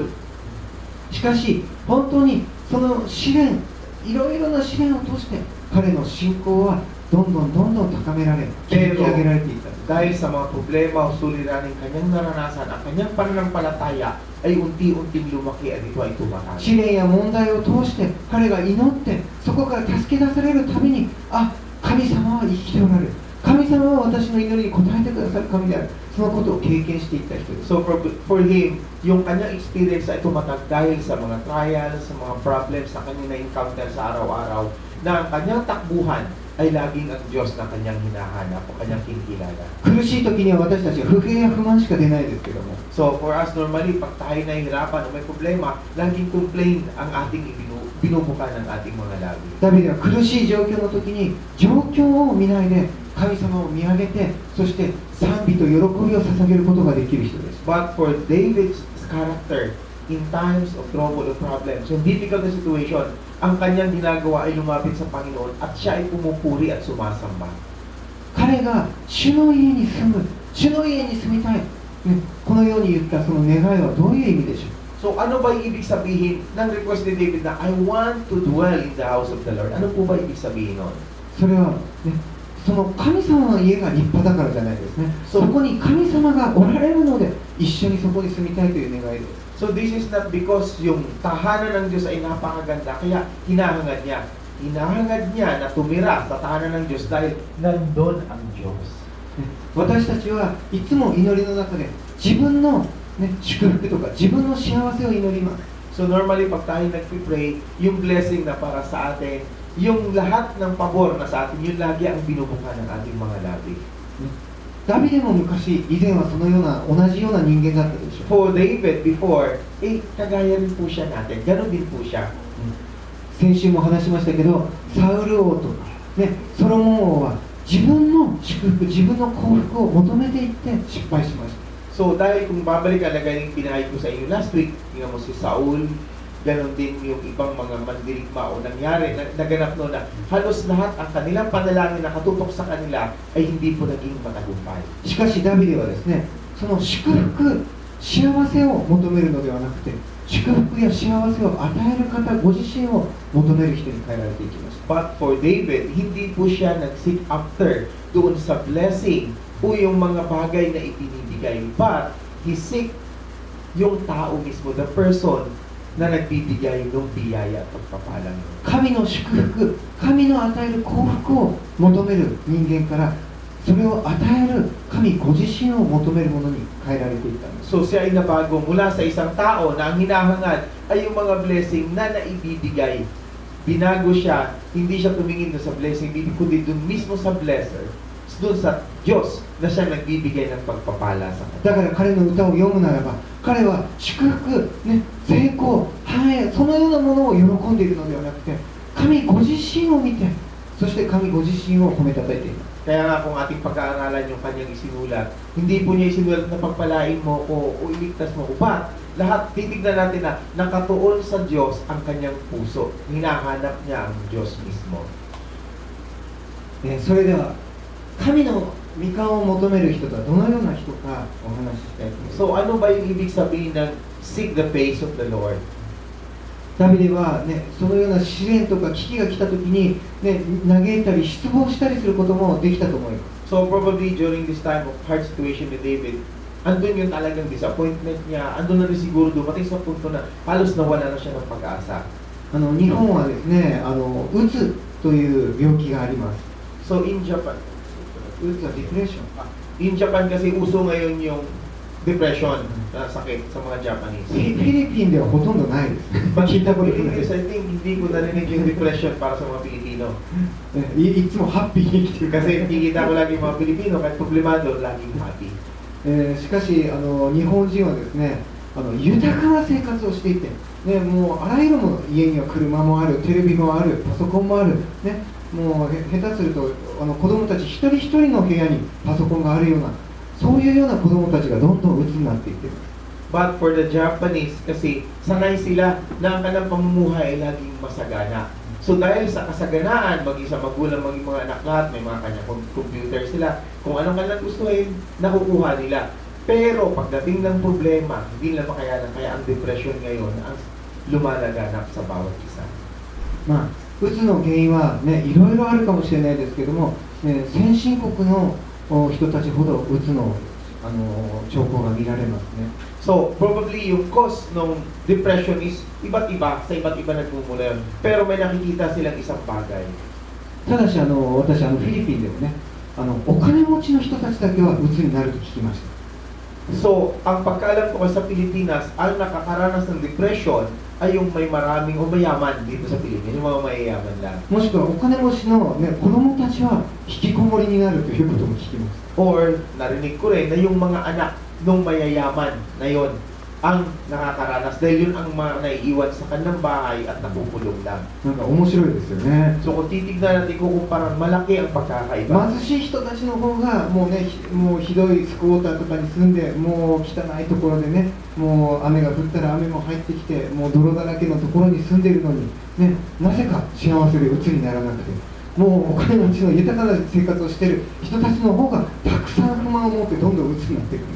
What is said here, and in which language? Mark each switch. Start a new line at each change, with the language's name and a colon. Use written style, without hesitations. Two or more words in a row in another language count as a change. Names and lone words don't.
Japanese: た。しかし本当にその試練、いろいろな試練を通して彼の信仰はどんどん高められ、築き上げられていったんです。
Filipino: Dahil sa mga problema o suliraning kanyang naranasan, ang kanyang pananampalataya ay unti-unting lumaki at ito ay tumatagal.
Japanese: 試練や問題を通して彼が祈ってそこから助け出されるたびに、あ、神様は生きておられる、神様は私の祈りに応えてくださる神である、そのことを経験していった人です。
English: So for him,
Filipino: yung kanyang experience ay tumatag dahil sa mga trials, sa mga problems na kanyang na-encounter sa araw-araw, na ang kanyang takbuhan ay laging ang Diyos na kanyang hinahanap o kanyang kinikilala.
Japanese: 苦しい時には私たちは不平や不満しか出ないですけども、
English: So for us normally,
Filipino: pag tayo nahihirapan o may problema, laging complain ang ating binubuka ng ating mga labi.
Japanese: ダビデは苦しい状況の時に状況を見ないで神様を見上げて、そして賛美と喜びを捧げることができる人です。
English: But for David's character, in times of trouble or problems,
Filipino: yung difficult na situation, ang kanyang ginagawa ay lumapit sa Panginoon at siya ay pumupuri at sumasamba.
Japanese: 彼が主の家に住む、主の家に住みたい、ね、このように言ったその願いはどういう意味でしょう。
Filipino: So ano ba yung ibig sabihin ng request ni David na
English: I want to dwell in the house of the Lord?
Filipino: Ano po ba ibig sabihin nun?
Japanese: それは、ね、その神様の家が立派だからじゃないですね。そこに神様がおられるので一緒にそこに住みたいという願いです。
English: So this is not because
Filipino: yung tahanan ng Diyos ay napakaganda, kaya hinahangad niya. Hinahangad niya na tumira sa tahanan ng Diyos dahil nandun ang Diyos.
Japanese: 私たちはいつも祈りの中で自分の、ね、祝福とか自分の幸せを祈ります。
English: So normally
Filipino: pag tayo nagpipray, yung blessing na para sa atin, yung lahat ng pabor na sa atin, yun lagi ang binubuka ng ating mga labi.
Japanese: ダビデも昔以前はそのような同じような人間だったでしょう。
English: For David before,
Filipino: kagaya rin po siya natin. Ganon din po siya.
Japanese: 先週も話しましたけど、サウル王とか、ね、ソロモン王は自分の祝福、自分の幸福を求めていって失敗しました。
Filipino: So dahil kung babalik ka na galing pinahayag ko sa inyo
English: last week,
Filipino: tingnan mo si Saul, ganon din yung ibang mga mandirigma o nangyari, naganap no na halos lahat ang kanilang panalangin na katutok sa kanila ay hindi po naging matagumpay.
Japanese: しかしダビデはですね、その祝福、幸せを求めるのではなくて、祝福や幸せを与える方ご自身を求める人に変えられていきました。
English: But for David,
Filipino: hindi po siya nag-seek after doon sa blessing o yung mga bagay na ibinibigay.
English: But he seek
Filipino: yung tao mismo,
English: the person
Filipino: na nagbibigay ng biyaya at pagpapala.
Japanese: 神の祝福、神の与える幸福を求める人間から、それを与える神ご自身を求めるものに変えられていったんです。
Filipino: So siya ay nabago mula sa isang tao na ang hinahangad ay yung mga blessing na naibibigay. Binago siya, hindi siya tumingin doon sa blessing, kundi doon mismo sa blesser, doon sa Diyos na siya nagbibigay ng pagpapala sa kanya.
Japanese: だから彼の歌を読むならば、彼は祝福、ね、成功、繁栄、そのようなものを喜んでいるのではなくて、神ご自身を見て、そして神ご自身を褒めたたえています。
Filipino: Kaya nga kung ating pag-aaralan yung kanyang isinulat, hindi po niya isinulat na pagpalain mo ko o iligtas mo ko. But lahat titignan natin na nakatuon sa Diyos ang kanyang puso. Hinahanap niya ang Diyos mismo.
Japanese: それでは、神の御顔を求める人とはどのような人かお話ししたいと思います。
Filipino: So ano ba yung ibig sabihin ng
English: seek the face of the Lord?
Japanese: ダビデは、ね、そのような試練とか危機が来たときに、ね、嘆いたり失望したりすることもできたと思います。
English: So probably during this time of hard situation with David,
Filipino: andun yung talagang disappointment niya, andun na rin siguro dumating sa punto na halos nawala na siya ng pag-asa.
Japanese: 日本はですね、うつという病気があります。
English: So in Japan,
Japanese: うつはディプレッション。
English: in Japan
Filipino: kasi uso ngayon yung depression na sakit sa mga Japanese.
Japanese: フィリピンではほとんどないです。
English: But
Japanese: 聞いたことない。
English: English, I think
Filipino: hindi ko narinig yung depression para sa mga Pilipino.
Japanese: いつもハッピーに生きてる
Filipino: Kasi nakikita ko lagi yung mga Pilipino, kahit problemado, laging happy.
Japanese: しかし日本人はですね、豊かな生活をしていて、ね、もうあらゆるもの、家には車もある、テレビもある、パソコンもある、ね、もう下手すると子供たち一人一人の部屋にパソコンがあるような、そういうような子供たちがどんどん鬱になっていっています。
English: But for the Japanese,
Filipino: kasi sanay sila na ang kanilang pamumuhay ay laging masagana. So dahil sa kasaganaan, maging sa magulang, maging mga anak lahat, may mga kanyang computer sila. Kung anong kanilang gustuhin, nakukuha nila. Pero pagdating ng problema, hindi nila makayanan. Kaya ang depression ngayon ang lumalaganap sa bawat isa.
Japanese: まあ、 うつの原因は、ね、いろいろあるかもしれないですけども、ね、先進国の人たちほどうつの、兆候が見られますね。
English: So, probably
Filipino: yung cause ng
English: depression is
Filipino: iba't iba, sa iba't iba nagmumula yun. Pero may nakikita silang isang bagay.
Japanese: ただし私フィリピンでもねお金持ちの人たちだけはうつになると聞きました。
Filipino: So, ang pagkaalam ko sa Pilipinas, ang nakakaranas ng depression ay yung may maraming o mayaman dito sa Pilipinas, yung mga mayayaman lang.
Japanese: もしくはお金持ちの、ね、子供たちは引きこもりになるということも聞きます。
Filipino: Or, narinig ko rin na yung mga anak ng mayayaman na yon ang nakakaranas dahil yun ang mga naiiwan sa kanilang bahay at nakukulong lang.
Japanese: なんか面白いですよね。
Filipino: So, kung titignan natin kung parang malaki ang pagkakaiba.
Japanese: 貧しい人たちの方がもうねもうひどいスクォーターとかに住んでもう汚いところでねもう雨が降ったら雨も入ってきてもう泥だらけのところに住んでるのに、ね、なぜか幸せで鬱にならなくてもうお金持ちの豊かな生活をしている人たちの方がたくさん不満を持ってどんどん鬱になっていくんです。